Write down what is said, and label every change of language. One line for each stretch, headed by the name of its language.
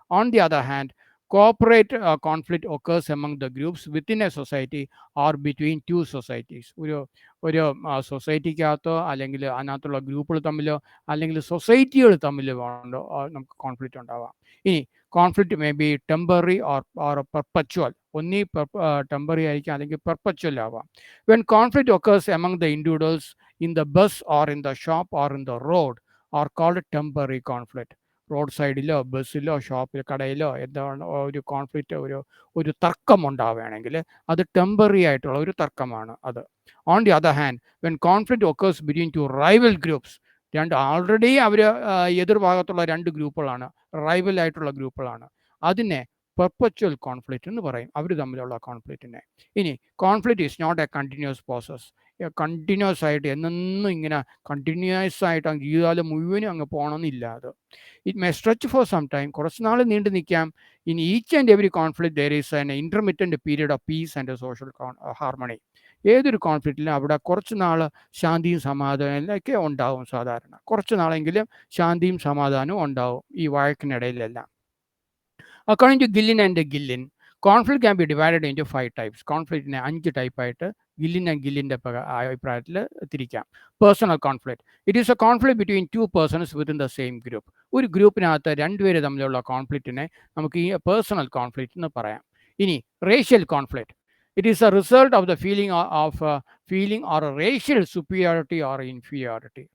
English: On the other hand, corporate conflict occurs among the groups within a society or between two societies.
Malayalam: ഒരു സൊസൈറ്റിക്കകത്തോ അല്ലെങ്കിൽ അതിനകത്തുള്ള ഗ്രൂപ്പുകൾ തമ്മിലോ അല്ലെങ്കിൽ സൊസൈറ്റികൾ തമ്മിലോ നമുക്ക് കോൺഫ്ലിക്റ്റ് ഉണ്ടാവാം.
English: ഇനി conflict may be temporary or perpetual.
Malayalam: ഒന്നീ ടെമ്പററി ആയിരിക്കാം അല്ലെങ്കിൽ പെർപ്പച്വൽ ആവാം.
English: When conflict occurs among the individuals in the bus or in the shop or in the road are called temporary conflict.
Malayalam: Road സൈഡിലോ ബസ്സിലോ ഷോപ്പിലോ കടയിലോ എന്താണ് ഒരു conflict, ഒരു തർക്കം ഉണ്ടാവുകയാണെങ്കിൽ അത് ടെമ്പററി ആയിട്ടുള്ള ഒരു തർക്കമാണ് അത്.
English: on the other hand, when conflict occurs between two rival groups,
Malayalam: already അവർ എതിർഭാഗത്തുള്ള രണ്ട് ഗ്രൂപ്പുകളാണ്, റൈവൽ ആയിട്ടുള്ള ഗ്രൂപ്പുകളാണ്, അതിനെ പെർപ്പച്വൽ കോൺഫ്ലിക്റ്റ് എന്ന് പറയും, അവർ തമ്മിലുള്ള കോൺഫ്ലിക്റ്റിനെ. ഇനി
English: Conflict is not a continuous process.
Malayalam: Continuous ആയിട്ട് എന്നും ഇങ്ങനെ കണ്ടിന്യൂസ് ആയിട്ട് ജീവിതകാലം മുഴുവനും അങ്ങ് പോകണമെന്നില്ല അത്.
English: it may stretch for some time,
Malayalam: കുറച്ച് നാൾ നീണ്ടു നിൽക്കാം.
English: In each and every conflict there is an intermittent period of peace and social harmony.
Malayalam: ഏതൊരു കോൺഫ്ലിക്റ്റിലും അവിടെ കുറച്ച് നാൾ ശാന്തിയും സമാധാനമൊക്കെ ഉണ്ടാവും. സാധാരണ കുറച്ച് നാളെങ്കിലും ശാന്തിയും സമാധാനവും ഉണ്ടാവും ഈ വഴക്കിനിടയിലെല്ലാം.
English: According to Gillin and Gillin, conflict can be divided into 5 types.
Malayalam: കോൺഫ്ലിക്റ്റിനെ 5 ടൈപ്പായിട്ട് ഗില്ലിൻ and ഗില്ലിൻ്റെ അഭിപ്രായത്തിൽ തിരിക്കാം.
English: Personal conflict, it is a conflict between two persons within the same group.
Malayalam: ഒരു ഗ്രൂപ്പിനകത്ത് രണ്ടുപേര് തമ്മിലുള്ള കോൺഫ്ലിക്റ്റിനെ നമുക്ക് ഈ പേഴ്സണൽ കോൺഫ്ലിക്റ്റ് എന്ന് പറയാം.
English: ഇനി racial conflict, it is a result of the feeling or racial superiority or inferiority.